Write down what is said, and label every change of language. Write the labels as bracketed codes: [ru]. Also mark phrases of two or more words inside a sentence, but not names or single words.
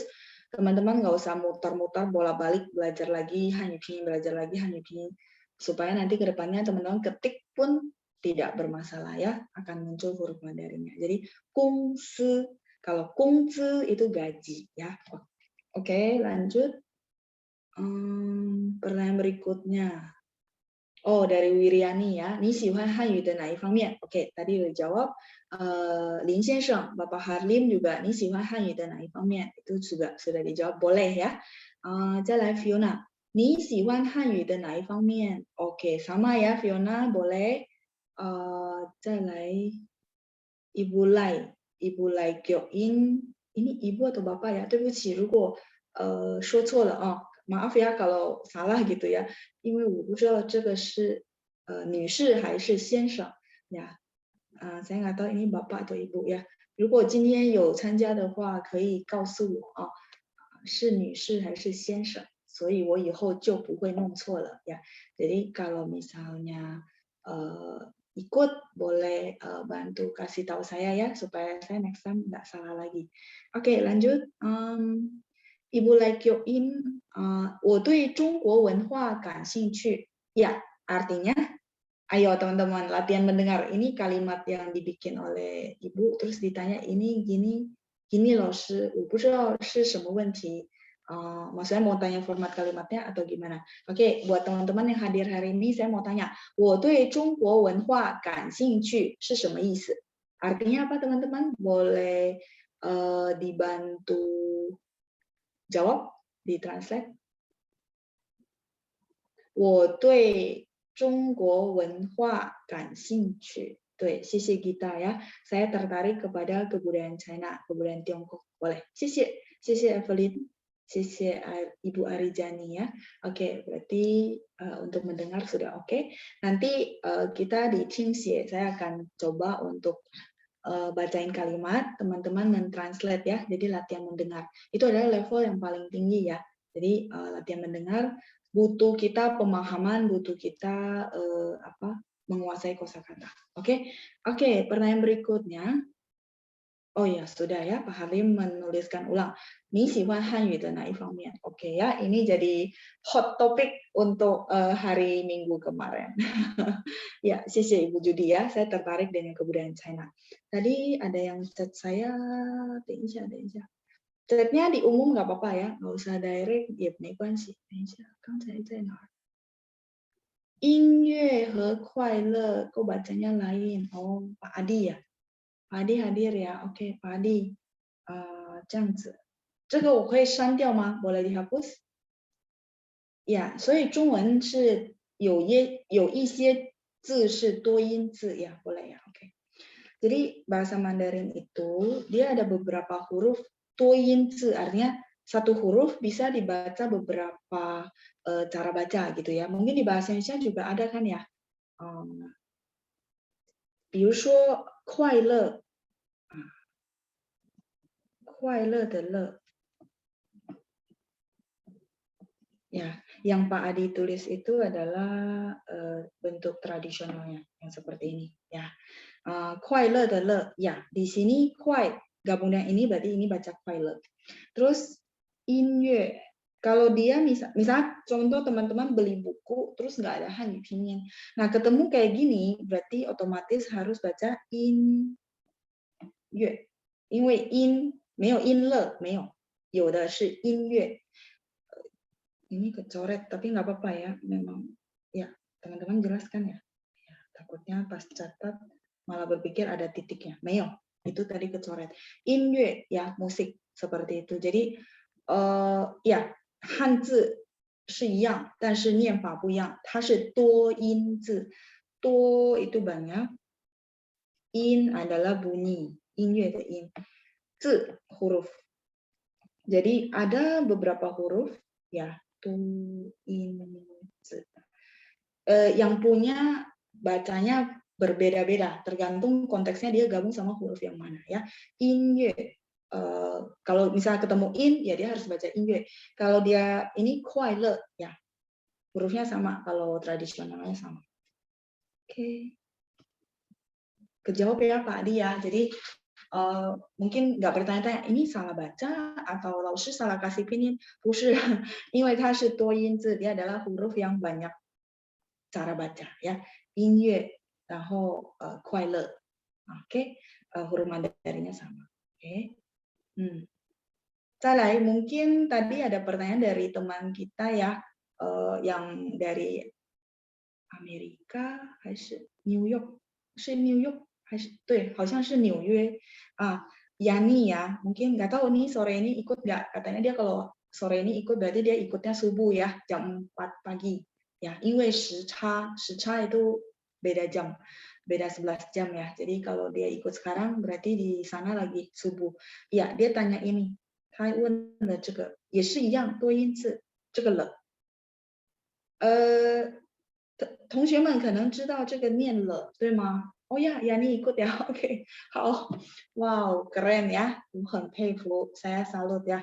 [id] Teman-teman nggak usah muter-muter bolak-balik belajar lagi Hanyu Pinyin, supaya nanti ke depannya teman-teman ketik pun tidak bermasalah ya, akan muncul huruf Mandarinnya. Jadi kungsi, kalau kungzi itu gaji ya. Oke, lanjut. Pertanyaan berikutnya. Oh, dari Wiriani ya. [zh] 你喜欢汉语的哪一方面? [id] Oke, tadi udah jawab. Lin Xiansheng, Bapak Harlim juga [zh] 你喜欢汉语的哪一方面? [id] Itu juga sudah dijawab, boleh ya. [zh] 再来 Fiona, 你喜欢汉语的哪一方面? [id] Oke, sama ya Fiona, boleh. 再来 Ibu Lai Gyoin, ini ibu atau bapak ya? [zh] 对不起，如果说错了啊。 [id] maaf ya kalau salah gitu ya， [zh] 因为我不知道这个是女士还是先生呀 ， [id] saya nggak tahu ini bapak atau ibu ya。 [zh] 如果今天有参加的话，可以告诉我啊，是女士还是先生，所以我以后就不会弄错了 ya。 [id] Jadi kalau misalnya ikut boleh bantu kasih tahu saya ya supaya saya next time nggak salah lagi. Oke, lanjut. Ibu Lai Kyoin, [zh] 我对中国文化感兴趣. [id] Ya, artinya, ayo teman-teman latihan mendengar. Ini kalimat yang dibikin oleh ibu, terus ditanya ini gini loh, [zh] 我不知道是什么问题. [id] Maksudnya mau tanya format kalimatnya atau gimana? Oke, buat teman-teman yang hadir hari ini, saya mau tanya, [zh] 我对中国文化感兴趣是什么意思? [id] Artinya apa teman-teman? Boleh dibantu jawab di translate. [zh] 我对中国文化感兴趣。对，谢谢 Gita ya. [id] Saya tertarik kepada kebudayaan China, kebudayaan Tiongkok. Boleh. [zh] 谢谢 Evelyn. 谢谢 Ibu Arijani ya. [id] Oke, berarti untuk mendengar sudah oke. Nanti kita di Qingxie, saya akan coba untuk bacain kalimat, teman-teman mentranslate ya. Jadi latihan mendengar. Itu adalah level yang paling tinggi ya. Jadi latihan mendengar butuh kita pemahaman, butuh kita menguasai kosakata. Oke, pertanyaan berikutnya. Oh ya, sudah ya, Pak Halim menuliskan ulang. [zh] Ni 喜欢 Hanyu的哪一方面? [id] Oke ya, ini jadi [en] hot topic [id] untuk hari Minggu kemarin. Ya, 谢谢 Ibu Judi ya, saya tertarik dengan kebudayaan China. Tadi ada yang chat saya, [zh] 等一下. [id] Chatnya di umum nggak apa-apa ya, nggak usah direct, ya 没关系。 [zh] 等一下，刚才在哪儿？音乐和快乐, [id] kok bacanya lain? Oh, Pak Adi ya? Pak Adi hadir ya? Oke, Pak Adi. [zh] 这样子，这个我可以删掉吗？ [id] boleh dihapus? Ya, [zh] 所以中文是有一些字是多音字 ya, [id] boleh ya? [zh] Oke. [id] Jadi bahasa Mandarin itu dia ada beberapa huruf toyin zi, artinya satu huruf bisa dibaca beberapa cara baca gitu ya. Mungkin di bahasa Indonesia juga ada kan ya. [zh] 比如说快乐，快乐的乐。 [id] Ya, yang Pak Adi tulis itu adalah bentuk tradisionalnya yang seperti ini ya. [zh] 快乐的乐 [id] ya, di sini 快 gabung dengan ini berarti ini baca 快乐. Terus 音乐 kalau dia misal contoh teman-teman beli buku terus nggak ada Hanyu pinyin. Nah, ketemu kayak gini berarti otomatis harus baca [zh] 音乐，因为音没有音乐，没有，有的是音乐。 [id] ini kecoret tapi nggak apa-apa ya, memang ya teman-teman jelaskan ya. Takutnya pas catat malah berpikir ada titiknya. Meo, itu tadi kecoret. Inye ya, musik seperti itu. [zh] Jadi ya, Hanzi 是一样，但是念法不一样，它是多音字。 [id] 多 itu banyak, in adalah bunyi, [zh] 音乐的音，字 huruf. [id] Jadi ada beberapa huruf ya, tu in zi. Yang punya bacanya berbeda-beda, tergantung konteksnya dia gabung sama huruf yang mana ya. Inye, kalau misalnya ketemu in, ya dia harus baca inye. Kalau dia ini kuaile, ya hurufnya sama, kalau tradisionalnya sama. Oke. Kejawab ya Pak Adi ya. Jadi mungkin nggak bertanya-tanya ini salah baca atau laoshi salah kasih pinyin. [zh] 不是，因为它是多音字， [id] dia adalah huruf yang banyak cara baca ya. [zh] 音乐 然后快乐 [id] oke, huruf Mandarinnya sama. Oke. 再来 mungkin tadi ada pertanyaan dari teman kita ya, yang dari Amerika 还是 New York, [zh] 是 New York 还是对，好像是纽约啊. [id] Yani ya, mungkin nggak tahu nih sore ini ikut nggak, katanya dia kalau sore ini ikut berarti dia ikutnya subuh ya, jam 4 pagi ya, [zh] 因为时差 [id] itu beda jam, beda 11 jam ya. Jadi kalau dia ikut sekarang berarti di sana lagi subuh. Ya, dia tanya ini. [zh] 他问的这个也是一样多音字，这个了。同学们可能知道这个念了，对吗？ [id] Oh ya, Yani ikut ya. [zh] Oke. [id] 好。Wow, keren ya. [zh] 我很佩服, [id] saya salut ya.